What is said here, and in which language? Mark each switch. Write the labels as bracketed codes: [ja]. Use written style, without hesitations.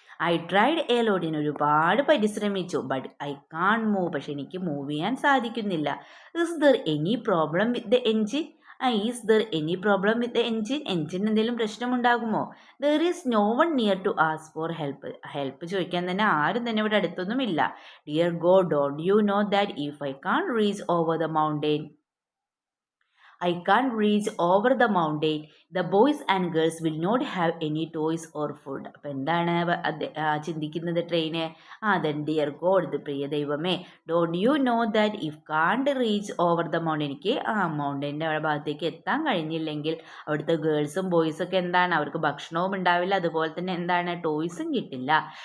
[en] I tried a lot, [ml] ഞാൻ ഒരുപാട് പരിശ്രമിച്ചു. [en] but I can't move, [ml] പക്ഷെ എനിക്ക് മൂവ് ചെയ്യാൻ സാധിക്കുന്നില്ല. [en] is there any problem with the engine, is there any problem with the engine, [ml] engine എന്തെങ്കിലും പ്രശ്നമുണ്ടാകുമോ. [en] there is no one near to ask for help [ml] ചോദിക്കാൻ തന്നെ ആരും തന്നെ ഇവിടെ അടുത്തൊന്നുമില്ല. [en] Dear God, don't you know that if I can reach over the mountain, I can't reach over the mountain, the boys and girls will not have any toys or food. [ml] അപ്പോൾ എന്താണ് ചിന്തിക്കുന്നത് train, [en] then dear God, [ml] ഇത് പ്രിയ ദൈവമേ, [en] don't you know that if can't reach over the mountain, [ml] എനിക്ക് മൗണ്ടൈൻ്റെ ഭാഗത്തേക്ക് എത്താൻ കഴിഞ്ഞില്ലെങ്കിൽ അവിടുത്തെ ഗേൾസും ബോയ്സൊക്കെ എന്താണ്, അവർക്ക് ഭക്ഷണവും ഉണ്ടാവില്ല, അതുപോലെ തന്നെ എന്താണ്, ടോയ്സും കിട്ടില്ല.